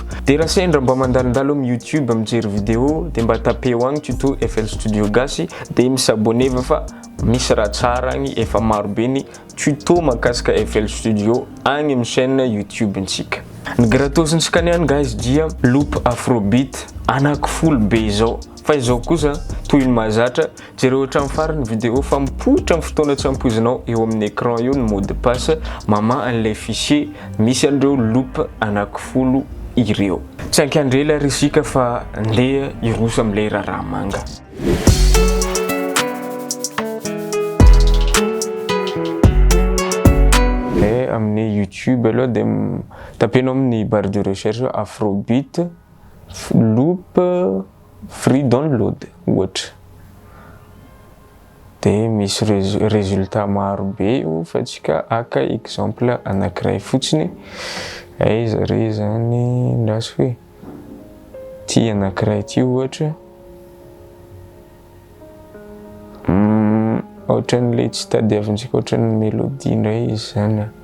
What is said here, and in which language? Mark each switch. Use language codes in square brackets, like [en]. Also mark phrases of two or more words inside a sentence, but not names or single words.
[mg] De raha sendra mba mandalondalo amin'ny YouTube mijery vidéo de mba tapeo agny tuto FL Studio Gasy de misaboneva fa misy raha tsara agny efa marobe ny tuto makasika FL Studio agny amin'ny chaîne YouTube ntsika. Ny gratosintsika niany guys dia loop afrobeat anaky be zao. Fa izao kosa toy ny mahazatra jereo hatramin'ny farany vidéo fa mipoitra amin'ny fotoana tsy ampoizinao eo amin'ny écran eo ny [fr] mot de passe [mg] mama an'ilay fichier misy andreo loop anaky ireo. Tsy ankandrela risika fa ndeha iroso amin'ilay raha manga. Amin'ny YouTube aloha de tapenao amin'ny [fr] barre de recherche [en] afrobeat loop free download [mg] ohatra de misy résultat maro be fa tsika aka exemple anankiray fotsiny. Aiza re zany ndasy hoe ty anankiray ty ohatra ohatran'le tsy tadiavintsika ohatran'ny mélodie ndray izy zany.